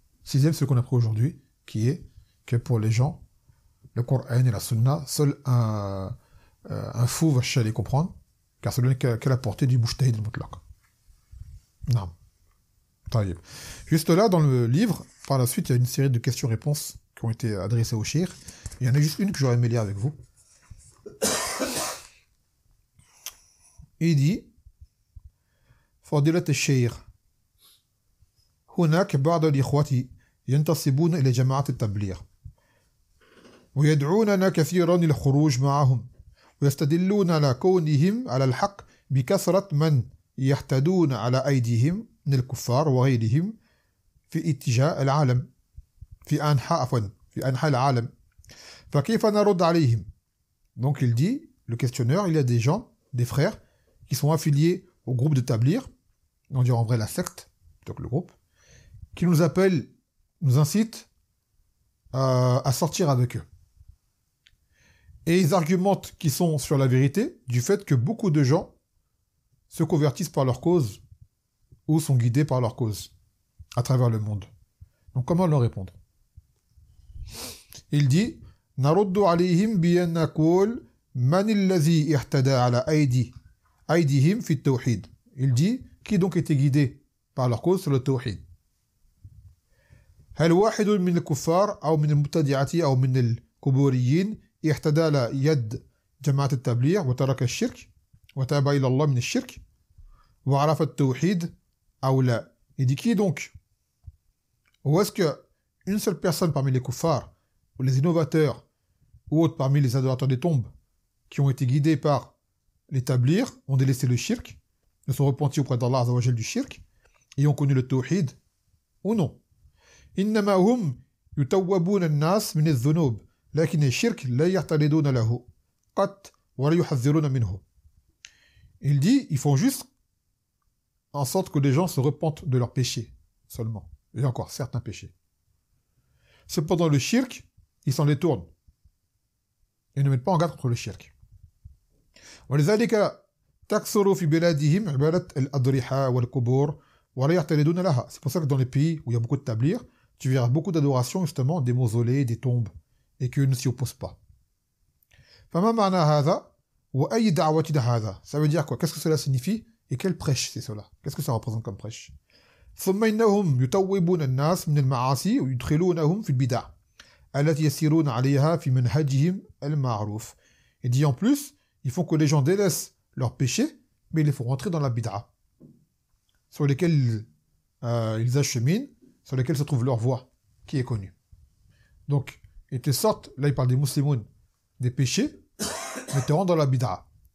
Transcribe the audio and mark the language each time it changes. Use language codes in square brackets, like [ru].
[fr] Sixième, c'est ce qu'on a pris aujourd'hui, qui est que pour les gens, le Coran et la Sunna, seul un fou va chercher à les comprendre, car c'est lui qui a la portée du Mujtahid al-Mutlaq. Non. طيب. Juste là, dans le livre, par la suite, il y a une série de questions-réponses qui ont été adressées au shir. Il y en a juste une que j'aurais aimé lire avec vous. Il dit [ar] فضيلة الشيخ هناك بعض الإخوة ينتسبون إلى جماعة التبليغ ويدعوننا كثيرا للخروج معهم ويستدلون على كونهم على الحق بكثرة من يحتدون على أيديهم من الكفار وغيرهم في اتجاه العالم في أنحاء العالم فكيف نرد عليهم. [fr] Donc il dit, le questionneur, il y a des gens, des frères qui sont affiliés au groupe de Tablir, on dirait en vrai la secte, plutôt que le groupe, qui nous appellent, nous incitent à sortir avec eux. Et ils argumentent qu'ils sont sur la vérité du fait que beaucoup de gens se convertissent par leur cause ou sont guidés par leur cause à travers le monde. Donc comment leur répondre? Il dit [ar] نرد عليهم بأن نقول من الذي اهتدى على أيديهم في التوحيد. [fr] Il dit qui donc était guidé par leur cause sur le tawhid. [ar] هل واحد من الكفار أو من المبتدعة أو من القبوريين اهتدى على يد جماعة التبليغ وترك الشرك وتاب إلى الله من الشرك وعرف التوحيد أو لا. [fr] Il dit qui donc? Ou est-ce que une seule personne parmi les kuffars ou les innovateurs ou autres parmi les adorateurs des tombes qui ont été guidés par les tablirs ont délaissé le shirk, ne sont repentis auprès d'Allah Azza wa Jal du shirk et ont connu le tawhid ou non? [ar] إنما هم يتوبون الناس من الذنوب لكن الشرك لا يعترضون له قط ولا يحذرون منه. [fr] Il dit, ils font juste en sorte que les gens se repentent de leurs péchés seulement, et encore certains péchés. Cependant le shirk, ils s'en détournent et ne mettent pas en garde contre le shirk. [ar] ولذلك تكثر في بلادهم عبادة الأضرحة والقبور ولا يعترضون لها. [fr] C'est pour ça que dans les pays où il y a beaucoup de tablirs, tu verras beaucoup d'adoration justement des mausolées, des tombes, et qu'eux ne s'y opposent pas. [ar] فما معنى هذا وأي دعوة هذا? [fr] Ça veut dire quoi? Qu'est-ce que cela signifie? Et quelle prêche c'est cela? Qu'est-ce que ça représente comme prêche? [ar] ثم إنهم يتوبون الناس من المعاصي ويدخلونهم في البدع التي يسيرون عليها في منهجهم المعروف. [fr] Il dit en plus, ils font que les gens délaissent leurs péchés, mais ils les font rentrer dans la bid'a, sur lesquels ils acheminent, sur lesquels se trouve leur voie, qui est connue. Donc, ils te sortent, là il parle des musulmans, des péchés, mais te rendent dans la bid'a.